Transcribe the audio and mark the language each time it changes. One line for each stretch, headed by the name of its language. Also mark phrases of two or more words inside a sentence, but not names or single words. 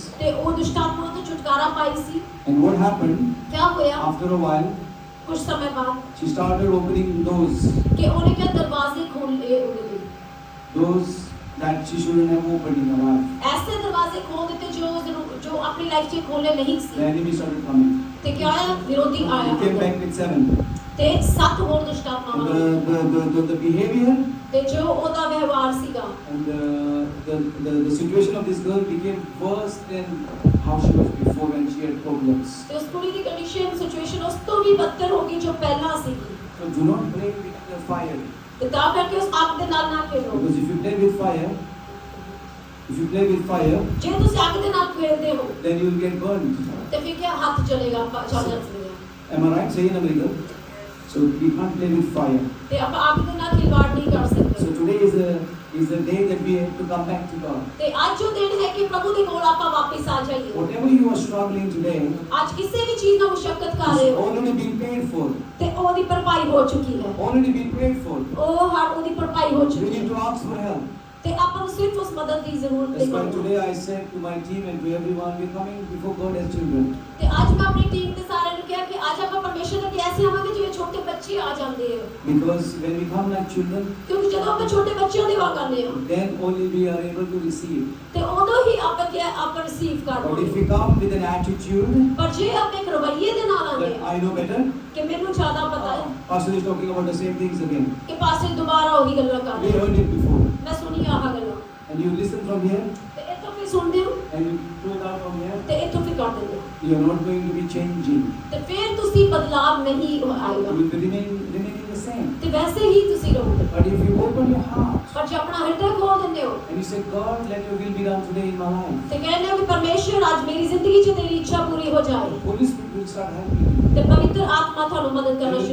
Punjabi: ਤੇ ਉਹ ਦੁਸ਼ਟ ਆਤਮਾਵਾਂ ਤੋਂ ਛੁਟਕਾਰਾ ਪਾਈ ਸੀ।
English: And what happened?
Punjabi: ਕਿਆ ਹੋਇਆ
English: After a while,
Punjabi: ਕੁਝ ਸਮੇਂ ਬਾਅਦ
English: she started opening doors.
Punjabi: ਕਿ ਉਹਨੇ ਕਿਹਾ ਦਰਵਾਜ਼ੇ ਖੋਲ੍ਹੇ ਉਹਦੇ ਲਈ,
English: Doors that she shouldn't have opened in her life.
Punjabi: ਐਸੇ ਦਰਵਾਜ਼ੇ ਖੋਲ ਦਿੱਤੇ ਜੋ ਆਪਣੀ ਲਾਈਫ 'ਚ ਖੋਲ੍ਹੇ ਨਹੀਂ
English: The
Punjabi: ਸੀ।
English: enemy started coming.
Punjabi: ਤੇ ਕਿਆ ਹੋਇਆ, ਵਿਰੋਧੀ
English: He came
Punjabi: ਆਇਆ
English: back with 7.
Punjabi: ਤੇ 7 ਹੋਰ ਦੁਸ਼ਟ
English: And
Punjabi: ਆਤਮਾਵਾਂ
English: the behavior
Punjabi: ਤੇ ਜੋ ਉਹਦਾ ਵਿਵਹਾਰ ਸੀਗਾ
English: and the situation of this girl became worse than how she was before when she had problems.
Punjabi: ਤੇ ਉਸ ਕੁੜੀ ਦੀ
English: condition situation
Punjabi: ਉਸ ਤੋਂ ਵੀ ਬੱਤਰ ਹੋ ਗਈ ਜੋ ਪਹਿਲਾਂ ਸੀਗੀ।
English: So do not play with the fire.
Punjabi: ਤੇ ਤਾਂ ਕਰਕੇ ਉਸ ਅੱਗ ਦੇ ਨਾਲ ਨਾ ਖੇਡੋ,
English: Because if you play with fire,
Punjabi: ਜੇ ਤੁਸੀਂ ਅੱਗ ਦੇ ਨਾਲ ਖੇਡਦੇ ਹੋ
English: then you will get burned.
Punjabi: ਤੇ ਫਿਰ ਕਿਆ ਹੱਥ ਚਲੇਗਾ, ਚੱਲ ਜਾਏਗਾ।
English: Am I right saying, America? So we can't play with fire.
Punjabi: ਤੇ ਆਪਾਂ ਅੱਗ ਦੇ ਨਾਲ ਖਿਲਵਾੜ ਨਹੀਂ ਕਰ
English: So
Punjabi: ਸਕਦੇ।
English: today is the day that we have to come back to God.
Punjabi: ਤੇ ਅੱਜ ਉਹ ਦਿਨ ਹੈ ਕਿ ਪ੍ਰਭੂ ਦੇ ਕੋਲ ਆਪਾਂ ਵਾਪਸ ਆ ਜਾਈਏ।
English: Whatever you are struggling today,
Punjabi: ਅੱਜ ਕਿਸੇ ਵੀ ਚੀਜ਼ ਦਾ ਮੁਸ਼ਕਲ ਕਰ ਰਹੇ
English: it's
Punjabi: ਹੋ
English: already been paid for.
Punjabi: ਤੇ ਉਹਦੀ ਭਰਪਾਈ ਹੋ ਚੁੱਕੀ ਹੈ,
English: Already been prayed for.
Punjabi: ਉਹਦੀ ਭਰਪਾਈ ਹੋ
English: We
Punjabi: ਚੁੱਕੀ
English: need
Punjabi: ਹੈ
English: to ask for help.
Punjabi: ਤੇ ਆਪਾਂ ਨੂੰ ਸਿਰਫ ਉਸ ਮਦਦ ਦੀ ਜ਼ਰੂਰਤ
English: That's why
Punjabi: ਹੈ।
English: today I said to my team and to everyone, we're coming before God as children.
Punjabi: ਤੇ ਅੱਜ ਮੈਂ ਆਪਣੀ ਟੀਮ ਦੇ ਸਾਰਿਆਂ ਨੂੰ ਕਿਹਾ ਕਿ ਅੱਜ ਆਪਾਂ ਪਰਮੇਸ਼ਰ ਦੇ ਐਸੇ ਆਵਾਂਗੇ ਜਿਵੇਂ ਛੋਟੇ ਬੱਚੇ ਆ ਜਾਂਦੇ ਆ,
English: Because when we come like children,
Punjabi: ਕਿਉਂਕਿ ਜਦੋਂ ਆਪਾਂ ਛੋਟੇ ਬੱਚਿਆਂ ਦੇ ਵਾਂਗ ਆਉਂਦੇ ਹਾਂ
English: then only we are able to receive.
Punjabi: ਤੇ ਉਦੋਂ ਹੀ ਆਪਾਂ ਰਿਸੀਵ
English: But if
Punjabi: ਕਰਦੇ
English: we come with an attitude
Punjabi: ਪਰ ਜੇ ਆਪਾਂ ਇੱਕ ਰਵੱਈਏ ਦੇ ਨਾਲ ਆਉਂਦੇ
English: that I know better,
Punjabi: ਕਿ ਮੈਨੂੰ ਜ਼ਿਆਦਾ ਪਤਾ ਹੈ
English: Pastor is talking about the same things again.
Punjabi: ਕਿ ਪਾਸੇ ਦੁਬਾਰਾ ਉਹੀ ਗੱਲਾਂ
English: We
Punjabi: ਕਰਦੇ
English: heard it before.
Punjabi: ਮੈਂ ਸੁਣੀ ਆਹ ਗੱਲਾਂ
English: And you listen from here
Punjabi: ਤੇ ਇੱਥੋਂ ਫਿਰ ਸੁਣਦੇ ਹੋ
English: and you throw it out from here.
Punjabi: ਤੇ ਇੱਥੋਂ ਫਿਰ ਕਰ ਦਿੰਦੇ ਹੋ
English: You are not going to be changing.
Punjabi: ਤੇ ਫਿਰ ਤੁਸੀਂ ਬਦਲਾਵ ਨਹੀਂ
English: You
Punjabi: ਆਏਗਾ
English: will be remaining the same.
Punjabi: ਤੇ ਵੈਸੇ ਹੀ ਤੁਸੀਂ ਰਹੋਗੇ।
English: But if you open your heart
Punjabi: ਪਰ ਜੇ ਆਪਣਾ ਹਿਰਦਾ ਖੋਲ ਦਿੰਦੇ ਹੋ
English: and you say, God, let your will be done today in my life,
Punjabi: ਤੇ ਕਹਿੰਦੇ ਹੋ ਕਿ ਪਰਮੇਸ਼ਰ ਅੱਜ ਮੇਰੀ ਜ਼ਿੰਦਗੀ 'ਚ ਤੇਰੀ ਇੱਛਾ ਪੂਰੀ ਹੋ ਜਾਏ
English: Holy Spirit will start helping you.
Punjabi: ਤੇ ਪਵਿੱਤਰ ਆਤਮਾ ਤੁਹਾਨੂੰ ਮਦਦ
English: There
Punjabi: ਕਰਨਾ